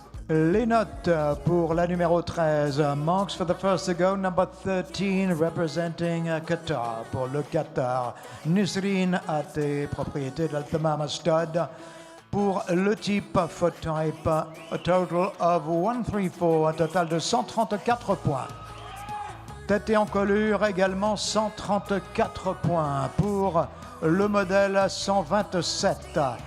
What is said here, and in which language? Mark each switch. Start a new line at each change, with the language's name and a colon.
French: Les notes pour la numéro 13.
English: Marks for the first to go, number 13, representing Qatar.
French: Pour le Qatar, Nisreen Até, propriété de l'Al Thamama Stud. pour le type
English: foot type, a total of 134,
French: un total de 134 points. Tête et encolure également 134 points pour le modèle 127.